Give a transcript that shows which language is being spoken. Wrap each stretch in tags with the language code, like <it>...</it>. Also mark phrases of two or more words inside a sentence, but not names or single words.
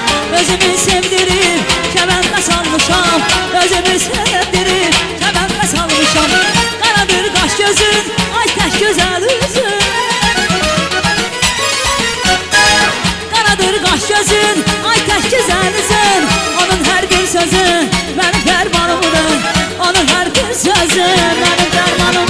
<az>Özümü sevdirir, kemende salmışam, özümü sevdirir, kemende salmışam.</az> <tr>Karadır kaş gözün, ay tek güzel üzün. Karadır kaş gözün, ay tek güzel üzün. Onun her bir sözü benim fermanımdır, onun her bir sözü benim fermanım.</tr>